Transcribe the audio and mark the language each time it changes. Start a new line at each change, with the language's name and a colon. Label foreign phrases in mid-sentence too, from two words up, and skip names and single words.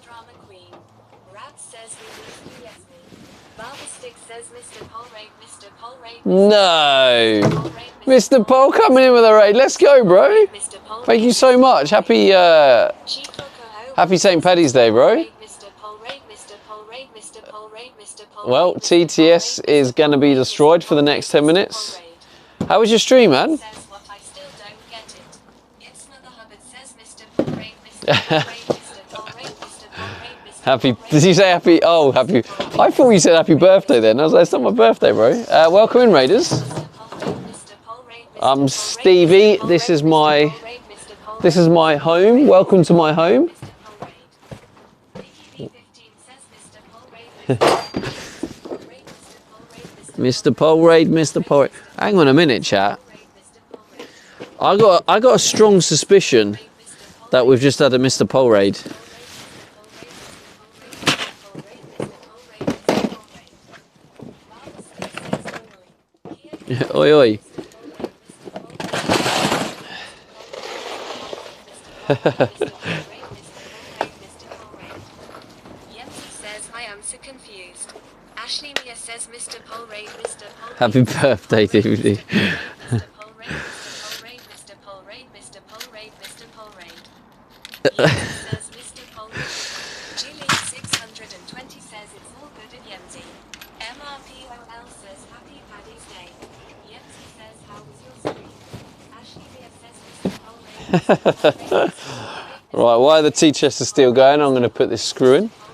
English: Drama queen. Rat says he needs to yes me. Barberstick says Mr. Polraid, Mr. Polraid. No. Mr. Pole coming in with a raid. Let's go, bro. Mr. Polraid. Thank you so much. Happy St. Paddy's Day, bro. Mr. Polraid, Mr. Polraid, Mr. Polraid, Mr. Polraid. Well, TTS is going to be destroyed for the next 10 minutes. How was your stream, man? Says what I still don't get it. It's Mother Hubbard says Mr. Polraid, Mr. Polraid, Mr. Polraid, Mr. Polraid, Mr. Happy, Polraid. did you say happy, oh, happy, I thought you said happy birthday then. I was like, it's not my birthday, bro. Welcome in, Raiders. Mr. Polraid, Mr. Polraid, Mr. I'm Polraid, Stevie. Mr. This is Polraid, my, Mr. Polraid, Mr. Polraid, this is my home. Welcome to my home. Mr. Polraid. Vicky B15 says Mr. Polraid, Mr. Polraid, Mr. Polraid, Mr. Mr. Polraid, Mr. Polraid. Hang on a minute, chat. I got a strong suspicion that we've just had a Mr. Polraid. Oi, oi. Yemzi says I am so confused. Ashley Mia says Mr. Polraid, Mr. Polraid. Happy birthday, DVD. Mr. Polraid, Mr. Polraid, Mr. Polraid, Mr. Polraid. Yemzi says Mr. Polraid. Julie 620 says it's all good at Yemzi. MRPOL says Happy Paddy's Day. Yemzi says how was your stream? Ashley Mia says Mr. Polraid, Mr. Polraid, Mr. Polraid. Right, while the T-chest is still going, I'm going to put this screw in.